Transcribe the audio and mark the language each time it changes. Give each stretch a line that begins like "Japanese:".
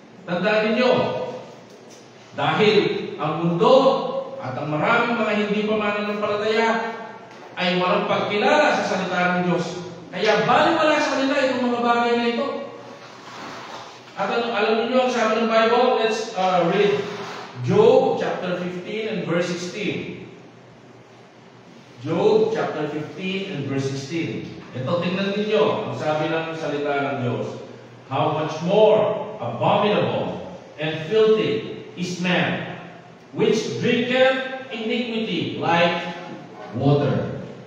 Filipino: Tandaan ninyo, dahil ang mundo at ang maraming mga hindi pa mananampalataya ay walang pagkilala sa salita ng Diyos. Kaya baliwala sa kanila itong mga bagay na ito. At alam niyo ang sabi ng Bible?
English: Let's read Job chapter 15 and verse 16. Job chapter 15 and verse 16.
Filipino: Ito, tingnan ninyo ang sabi ng salita ng Diyos.
English: How much more abominable and filthy is man, which drinketh iniquity like water.